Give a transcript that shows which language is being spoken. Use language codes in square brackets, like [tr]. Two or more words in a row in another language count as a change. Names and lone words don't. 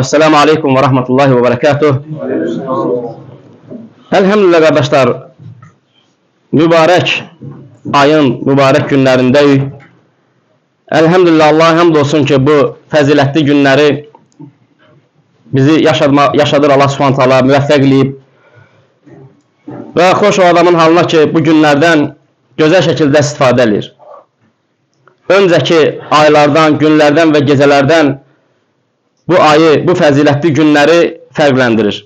[ar] السلام عليكم ورحمة الله وبركاته. [tr] Elhamdülillah kardeşler, mübarek ayın mübarek günlerindeyiz. Elhamdülillah Allah'a hamdolsun ki bu faziletli günleri bizi yaşadır [ar] الله سبحانه تعالى [az] müvəffəq eləyib. Və xoş o adamın halına ki bu günlərdən gözəl şəkildə istifadə edir. Öncəki aylardan, günlərdən və gecələrdən bu ayı, bu fəzilətli günləri fərqləndirir.